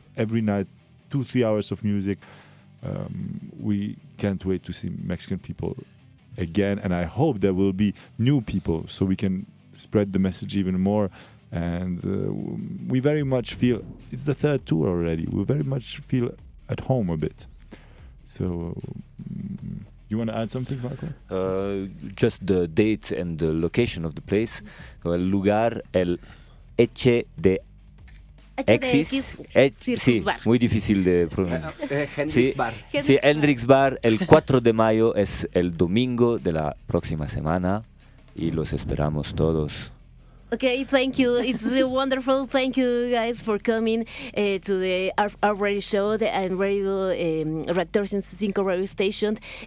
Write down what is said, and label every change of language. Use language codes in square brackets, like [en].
[en] Every night, 2-3 hours of music. We can't wait to see Mexican people again, and I hope there will be new people so we can spread the message even more. And we very much feel it's the 3rd tour already. We very much feel at home a bit. So you want to add something, Marco? Just the date and the location of the place. [es] So, el lugar, el Eche de Exis, sí, muy difícil de pronunciar. Hendrix Bar. Sí, Hendrix Bar, el 4 de mayo es el domingo de la próxima semana y los esperamos todos. [en] Okay, thank you. It's wonderful. Thank you guys for coming to the ARF ARF radio show and radio Reactor 105 radio station.